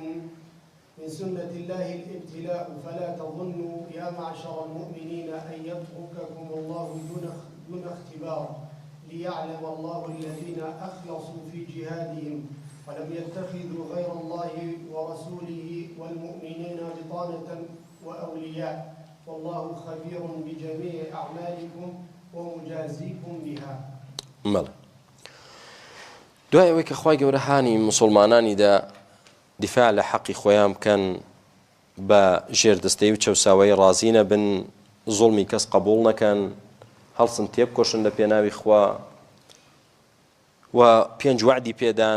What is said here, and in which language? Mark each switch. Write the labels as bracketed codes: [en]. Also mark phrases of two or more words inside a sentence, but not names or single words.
[ar] من سنة الله الابتلاء فلا تظنوا يا معشر المؤمنين أن يترككم الله دون اختبار ليعلم الله الذين أخلصوا في جهادهم ولم يتخذوا غير الله ورسوله والمؤمنين بطانة وأولياء والله خبير بجميع أعمالكم ومجازيكم بها. [ckb] مالا دوای ئەوەی کە خوای گەورە هانی مسلمانانیدا دیفاع لە حەقی خۆیان بکەن بە ژێردەستەی و چەوساوەی ڕازی نەبن، زوڵمی کەس قبوڵ نەکەن، هەڵسن تێبکۆشن لە پێناوی خوا و 5 وعدی پێدان.